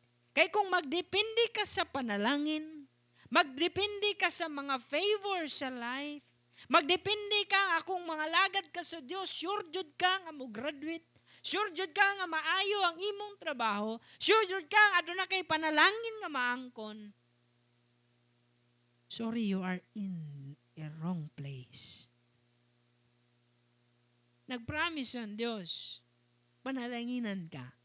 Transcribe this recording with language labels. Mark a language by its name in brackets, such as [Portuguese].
[Cebuano] Kay kung magdepende ka sa panalangin, magdepende ka sa mga favor sa life, magdepende ka akong mga lagad ka sa Dios, sure jud ka nga mo graduate, sure jud ka nga maayo ang imong trabaho, sure jud ka aduna kay panalangin nga maangkon. [English] Sorry, you are in a wrong place. [Cebuano] Nagpromise ang Diyos, panalanginan ka.